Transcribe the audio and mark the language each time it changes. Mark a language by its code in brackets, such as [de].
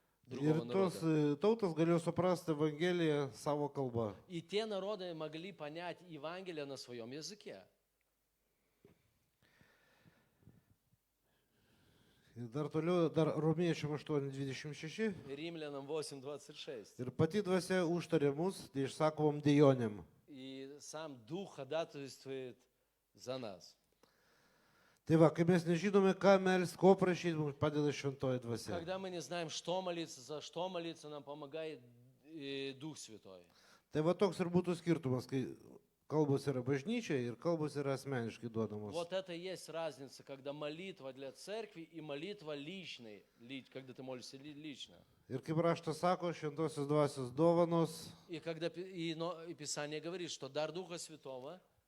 [lt] Ir tos tautos galėjo suprasti Evangeliją savo kalbą. [ru] И те народы могли понять Евангелие на своем языке. [lt] Ir dar toliau, dar Romiečiam 8:26. [ru] Римлянам 8:26. [lt] Ir pati dvasia užtarė mus, tai išsakomom dejonėm. [ru] И сам Дух ходатайствует за нас. [lt] Tai va, kai mes nežinome, ką melst, ko prašyti, mums padeda šventoji dvasia. [ru] Когда мы не знаем, что молиться, за что молиться, нам помогает Дух Святой. [lt] Tai va toks ir būtų skirtumas, kai Kalbos yra bažnyčia ir kalbos yra asmeniškai duodamos. [ru] Вот это и есть разница, когда молитва для церкви и молитва личной, когда ты молишься лично. [lt] Ir kaip raštas sako, šventosios dvasios dovanos, [ru] И когда и Писание говорит, что дар Духа Святого,